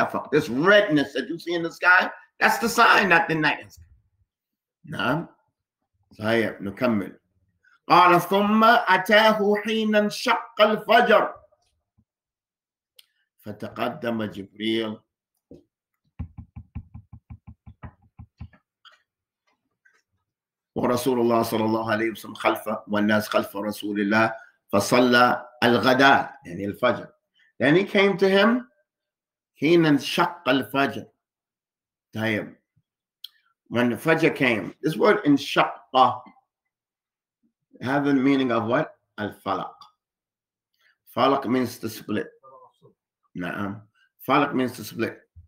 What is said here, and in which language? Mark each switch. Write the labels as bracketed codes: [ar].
[en] This redness that you see in the sky, that's the sign that the night has come. [ar] نعم. صحيح. نكمل. قال ثم أتاه حين انشق الفجر فتقدم جبريل ورسول الله صلى الله عليه وسلم خلفه والناس خلف رسول الله فصلى الغداء يعني الفجر. [en] Then he came to him [ar] حين انشق الفجر. طيب. [en] When the fajr came, this word انشق have the meaning of what? Al-falaq. Falaq means to split. Na'am. Falaq means to split.